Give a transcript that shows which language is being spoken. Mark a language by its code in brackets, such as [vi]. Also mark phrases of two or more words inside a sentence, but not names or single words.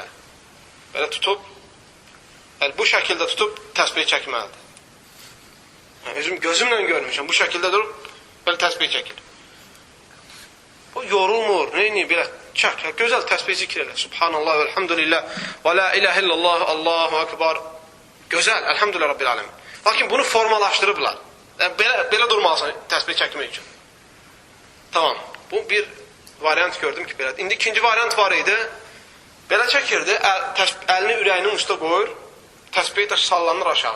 [az] Belə tutub, bu şəkildə tutub təsbih çəkməlidir. Özüm gözümlə görmüşəm, bu şəkildə durub belə təsbih çəkir. O yorulmur, neyini belə çək, gözəl təsbih zikr elə. [ar] سبحان الله، الحمد لله, və لا إله إلا الله، الله أكبر. [az] Gözəl, [ar] الحمد لله رب العالمين. [az] Lakin bunu formalaşdırıblar. Belə durmalısan təsbih çəkmək üçün. Tamam, bu bir variant gördüm ki, belə. İndi ikinci variant var idi. Belə çəkirdi, əlini ürəyinin üstə qoyur, təsbih də sallanır aşağı.